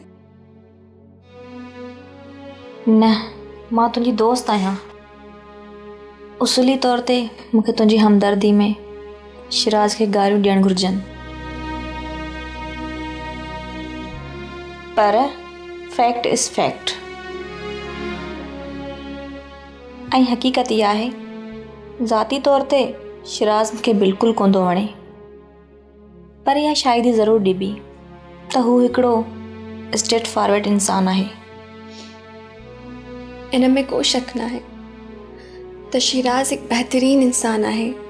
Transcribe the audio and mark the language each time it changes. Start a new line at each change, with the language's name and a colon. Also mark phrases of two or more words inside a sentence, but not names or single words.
Sindhi: न, मां तुंहिंजी दोस्त आहियां। उसूली तौर ते मूंखे तुंहिंजी हमदर्दी में शिराज खे गारियूं ॾियणु घुरिजनि, पर
English: fact is fact.
Sindhi: ऐं हक़ीक़त इहा आहे, ज़ाती तौर ते शिराज मूंखे बिल्कुलु कोन थो वणे, पर इहा शायदि ज़रूरु ॾिबी त हू हिकिड़ो
English: straight forward
Sindhi: इंसानु आहे। इन में को शक न आहे त शिराज हिकु बहितरीन इंसान आहे।